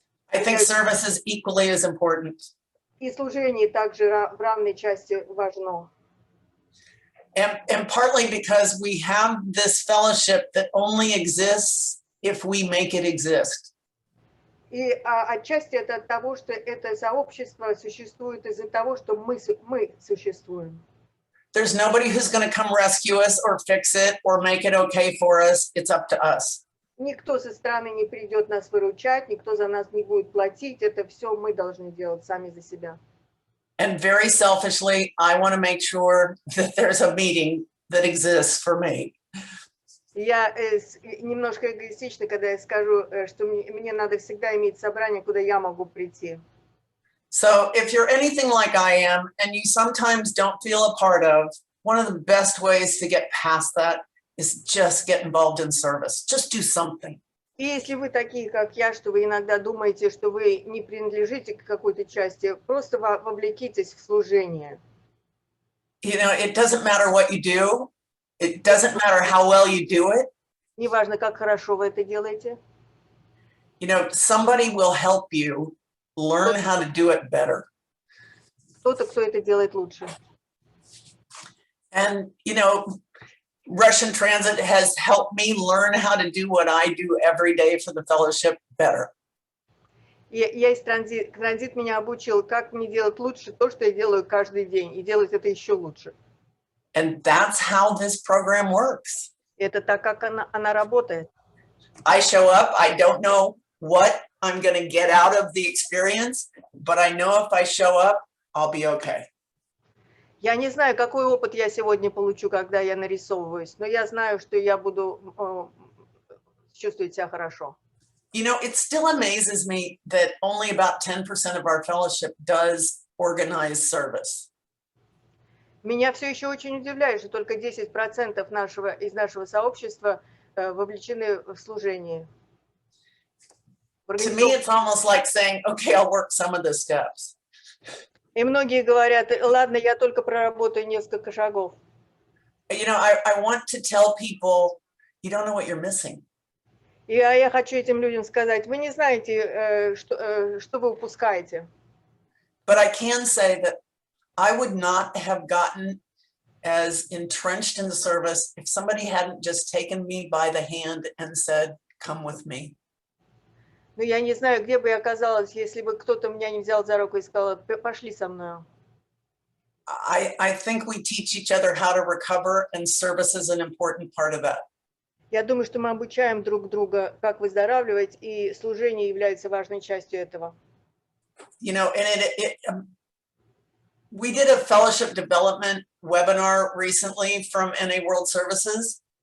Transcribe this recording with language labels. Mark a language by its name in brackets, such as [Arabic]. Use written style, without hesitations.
[English] I think service is equally as important. [Russian] и служение также в равной части важно. [English] And partly because we have this fellowship that only exists if we make it exist. [Russian] И отчасти это от того, что это сообщество существует из-за того, что мы существуем. [English] There's nobody who's going to come rescue us or fix it or make it okay for us. It's up to us. [Russian] Никто со стороны не придет нас выручать, никто за нас не будет платить. Это все мы должны делать сами за себя. [English] And very selfishly, I want to make sure that there's a meeting that exists for me. [Russian] Я немножко эгоистична, когда я скажу, что мне надо всегда иметь собрание, куда я могу прийти. [English] So if you're anything like I am, and you sometimes don't feel a part of, one of the best ways to get past that is just get involved in service. Just do something. [Russian] И если вы такие, как я, что вы иногда думаете, что вы не принадлежите к какой-то части, просто вовлекитесь в служение. [English] You know, it doesn't matter what you do. It doesn't matter how well you do it. [Russian] Неважно, как хорошо вы это делаете. [English] You know, somebody will help you learn how to do it better. [Russian] Кто-то, кто это делает лучше. [English] And, you know, Russian Transit has helped me learn how to do what I do every day for the fellowship better. [Russian] Есть транзит меня обучил, как мне делать лучше то, что я делаю каждый день, и делать это еще лучше. [English] And that's how this program works. [Russian] Это так, как она работает. [English] I show up, I don't know what I'm going to get out of the experience, but I know if I show up, I'll be okay. [Russian] Я не знаю, какой опыт я сегодня получу, когда я нарисовываюсь, но я знаю, что я буду чувствовать себя хорошо. [English] You know, it still amazes me that only about 10% of our fellowship does organized service. [Russian] Меня все еще очень удивляет, что только 10% из нашего сообщества вовлечены в служение. [English] To me, it's almost like saying, okay, I'll work some of the steps. [Russian] И многие говорят, ладно, я только проработаю несколько шагов. [English] You know, I want to tell people, you don't know what you're missing. [Russian] И я хочу этим людям сказать, вы не знаете, что вы упускаете. [English] But I can say that I would not have gotten as entrenched in the service if somebody hadn't just taken me by the hand and said, come with me. [Russian] Но я не знаю, где бы я оказалась, если бы кто-то меня не взял за руку и сказал, пошли со мной. [English] I think we teach each other how to recover, and service is an important part of that. [Russian] Я думаю, что мы обучаем друг друга, как выздоравливать, и служение является важной частью этого. [English] You know, and We did a fellowship development webinar recently from NA World Services.